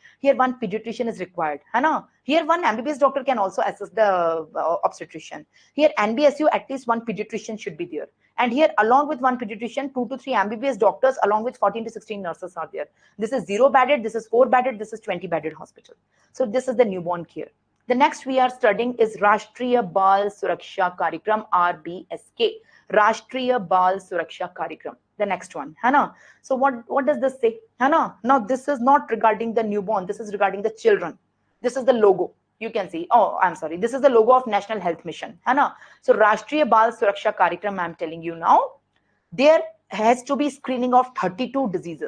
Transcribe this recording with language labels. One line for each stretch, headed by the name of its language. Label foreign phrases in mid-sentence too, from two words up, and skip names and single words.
English: Here one pediatrician is required. Here one MBBS doctor can also assist the obstetrician. Here NBSU at least one pediatrician should be there. And here along with one pediatrician, 2 to 3 MBBS doctors along with 14 to 16 nurses are there. This is 0 bedded, this is 4 bedded, this is 20 bedded hospital. So this is the newborn care. The next we are studying is Rashtriya Bal Suraksha Karikram, RBSK. Rashtriya Bal Suraksha Karikram. The next one. So what does this say? Now this is not regarding the newborn. This is regarding the children. This is the logo. You can see. Oh, I'm sorry. This is the logo of National Health Mission. So Rashtriya Bal Suraksha Karikram, I'm telling you now, there has to be screening of 32 diseases.